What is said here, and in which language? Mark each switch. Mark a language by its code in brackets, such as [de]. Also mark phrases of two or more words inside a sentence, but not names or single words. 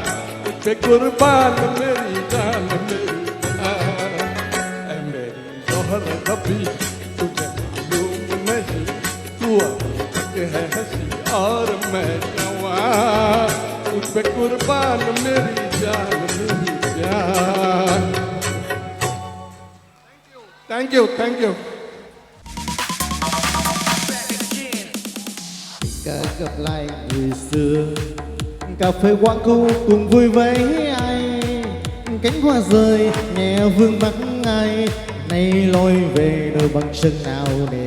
[hi] तुझ पे कुर्बान मेरी जान मेरी जान ऐ मेरी जोहर रबी तुझे मालूम नहीं तू अब है हंसी और मैं जवान तुझ पे कुर्बान मेरी जान मेरी जान [en] thank you [vi] gặp lại người xưa, cà phê quán cũ cùng vui với ai, cánh hoa rơi nhẹ vương vắng ai, nay lối về nơi băng sân nào nề.